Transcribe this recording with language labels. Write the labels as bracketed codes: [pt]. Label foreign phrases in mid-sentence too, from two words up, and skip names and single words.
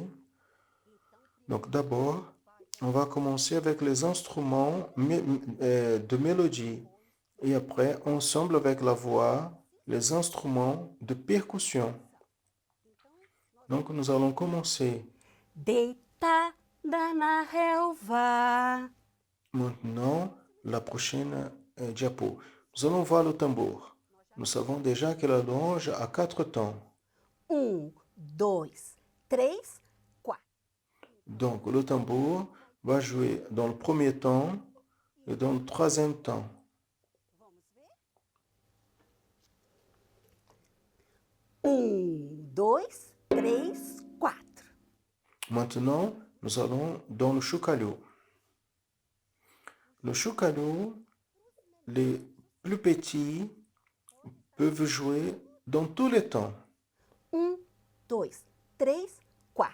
[fr] Donc d'abord, on va commencer avec les instruments de mélodie et après, ensemble avec la voix, les instruments de percussion. Donc, nous allons commencer. [pt] Deitada na relva. [fr] Maintenant, la prochaine diapo. Nous allons voir le tambour. Nous savons déjà que la louange a 4 temps. 1, 2, 3, 4. Donc, le tambour va jouer dans le premier temps et dans le troisième temps. [pt] Um, dois, três, quatro. [fr] Maintenant, nous allons dans le choucalhou. Le choucalhou, les plus petits peuvent jouer dans tous les temps. 1, 2, 3, 4.